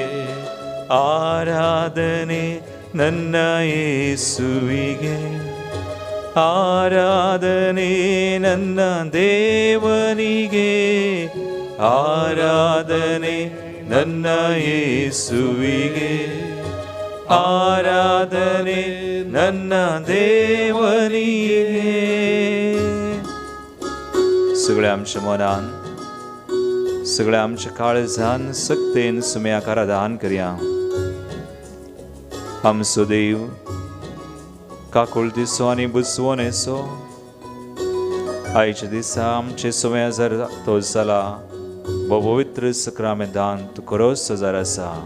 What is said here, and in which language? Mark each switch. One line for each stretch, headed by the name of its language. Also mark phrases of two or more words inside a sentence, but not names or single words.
Kannada: ಆರಾಧನೆ ನನ್ನ ಯೇಸುವಿಗೆ, ಆರಾಧನೆ ನನ್ನ ದೇವನಿಗೆ, ಆರಾಧನೆ ನನ್ನ ಯೇಸುವಿಗೆ, ಆರಾಧನೆ ನನ್ನ देवनिगे.
Konkani: सगळ्या आमच्या मनान, सगळ्या आमच्या काळजान सक्तेन सुमयाक आराधन करया. आमचो देव काकुळतीचो आनी बुजवणेचो, आयच्या दिसा आमचे सुमया जर तो जाला, वो पवित्र सक्रामेंतांत तूं खरोच हजार आसा.